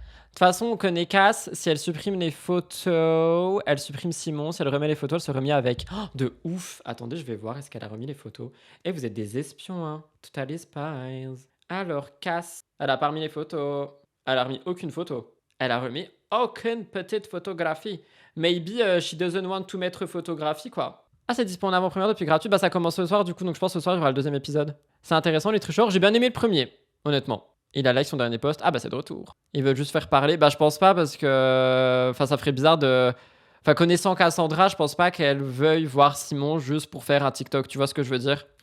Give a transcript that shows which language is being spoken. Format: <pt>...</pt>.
<fr>De toute façon, on connaît Cass. Si elle supprime les photos, elle supprime Simon. Si elle remet les photos, elle se remet avec. Oh, de ouf. Attendez, je vais voir. Est-ce qu'elle a remis les photos? Eh, vous êtes des espions, hein. Total Spies. Alors, Cass, elle a pas remis les photos. Elle a remis aucune photo. Elle a remis aucune petite photographie.</fr> <en>Maybe she doesn't want to</en> <fr>mettre photographie, quoi. Ah, c'est disponible en avant-première depuis gratuit. Bah, ça commence ce soir, du coup. Donc, je pense ce soir, il y aura le 2e épisode. C'est intéressant, les tricheurs. J'ai bien aimé le premier, honnêtement. Il a like son dernier post. Ah bah c'est de retour. Ils veulent juste faire parler. Bah je pense pas parce que... Enfin ça ferait bizarre de Enfin, connaissant Cassandra, je pense pas qu'elle veuille voir Simon juste pour faire un TikTok, tu vois ce que je veux dire?</fr>